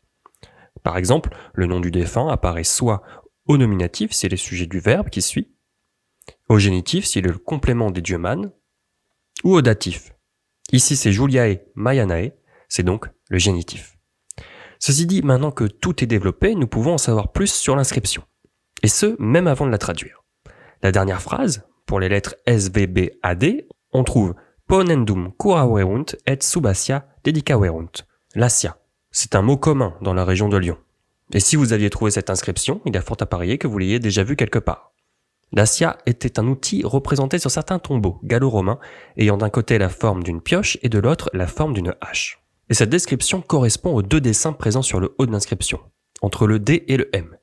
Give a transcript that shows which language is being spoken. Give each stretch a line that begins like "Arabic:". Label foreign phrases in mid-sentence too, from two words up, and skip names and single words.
French: Par exemple, le nom du défunt apparaît soit au nominatif, c'est le sujet du verbe qui suit, au génitif, c'est le complément des dieux mânes, ou au datif. Ici, c'est Juliae Maianae, c'est donc le génitif. Ceci dit, maintenant que tout est développé, nous pouvons en savoir plus sur l'inscription. Et ce, même avant de la traduire. La dernière phrase, pour les lettres S, V, B, A, D, on trouve
Latin: Ponendum curaverunt et subacia dedicaverunt.
French: Lacia. C'est un mot commun dans la région de Lyon. Et si vous aviez trouvé cette inscription, il y a fort à parier que vous l'ayez déjà vue quelque part. L'acia était un outil représenté sur certains tombeaux gallo-romains, ayant d'un côté la forme d'une pioche et de l'autre la forme d'une hache. Et cette description correspond aux 2 dessins présents sur le haut de l'inscription, entre le D et le M.